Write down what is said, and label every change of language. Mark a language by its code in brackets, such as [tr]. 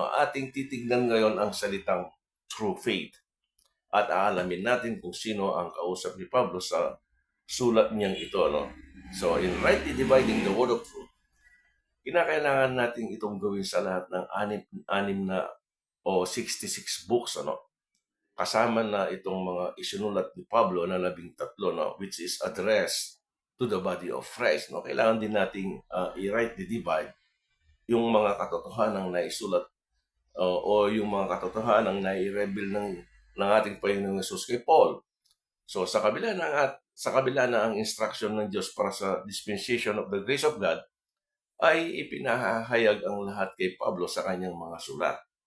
[tl] Ating titignan ngayon ang salitang true faith. At aalamin natin kung sino ang kausap ni Pablo sa sulat niyang ito, no? So, [en] in rightly dividing the word of truth, [tl] kinakailangan natin itong gawin sa lahat ng anim na o 66 books, ano? Kasama na itong mga isinulat ni Pablo na 13, no? [en] Which is addressed to the body of Christ, no? [tl] Kailangan din nating i-rightly divide yung mga katotohanan na isulat o yung mga katotohanan na i-reveal ng ating Panginoong Yesus kay Paul. So sa kabila na ang instruction ng Diyos para sa [en] dispensation of the grace of God [tl] ay ipinahayag ang lahat kay Pablo sa kanyang mga sulat.